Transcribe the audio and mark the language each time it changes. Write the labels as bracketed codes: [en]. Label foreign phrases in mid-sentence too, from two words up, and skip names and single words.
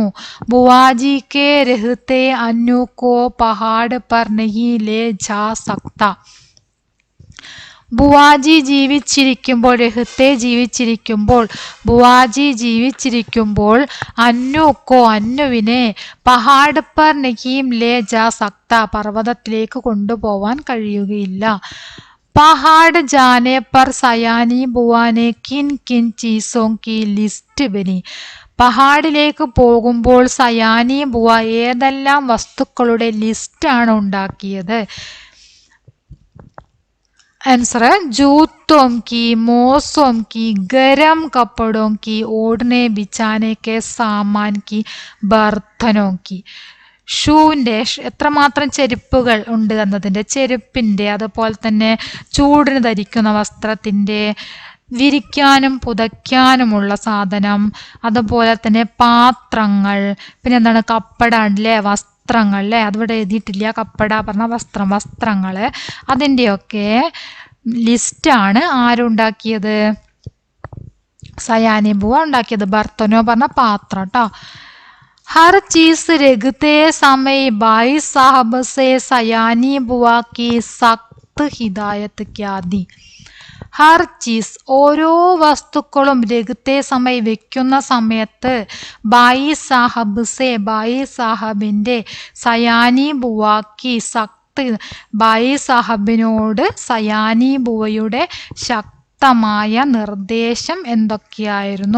[hi] बुआजी के रहते अन्नू को पहाड़ पर नहीं ले जा सकता [ml] ബുവാജി ജീവിച്ചിരിക്കുമ്പോൾ അന്നുവിനെ [hi] पहाड़ पर नहीं ले जा सकता [ml] പർവ്വതത്തിലേക്ക് കൊണ്ടുപോവാൻ കഴിയുകയില്ല. [hi] पहाड़ जाने पर सयानी बुआने किन किन चीज़ों की लिस्ट बनी [ml] പഹാഡിലേക്ക് പോകുമ്പോൾ സയാനി ബുവ ഏതെല്ലാം വസ്തുക്കളുടെ ലിസ്റ്റാണ് ഉണ്ടാക്കിയത്? [hi] आंसर है जूतों की, मौसम की, गरम कपड़ों की, ओढ़ने बिछाने के सामान की, बर्तनों की. [ml] ഷൂവിൻ്റെ എത്രമാത്രം ചെരുപ്പുകൾ ഉണ്ട് എന്നതിൻ്റെ, ചെരുപ്പിൻ്റെ, അതുപോലെ തന്നെ ചൂടിന് ധരിക്കുന്ന വസ്ത്രത്തിൻ്റെ, വിരിക്കാനും പുതയ്ക്കാനുമുള്ള സാധനം, അതുപോലെ തന്നെ പാത്രങ്ങൾ, പിന്നെ എന്താണ് കപ്പട അല്ലേ, വസ്ത്രങ്ങൾ അല്ലേ, അതിവിടെ എഴുതിയിട്ടില്ല, കപ്പട പറഞ്ഞ വസ്ത്രങ്ങൾ, അതിൻ്റെയൊക്കെ ലിസ്റ്റാണ് ആരുണ്ടാക്കിയത്? സയാനി ബുവ ഉണ്ടാക്കിയത്. ബർത്തനോ പറഞ്ഞ പാത്രം കേട്ടോ. [hi] हर चीज रखते समय भाई साहब से सयानी बुआ की सख्त हिदायत क्या दी? हर चीज़ [ml] ഓരോ വസ്തുക്കളും [hi] रखते समय [ml] വെക്കുന്ന സമയത്ത് ബായി സാഹബിന്റെ [hi] सयानी बुआकी सख्त [ml] ബായി സാഹബിനോട് സയാനി ബുവയുടെ ശക്തമായ നിർദ്ദേശം എന്തൊക്കെയായിരുന്നു?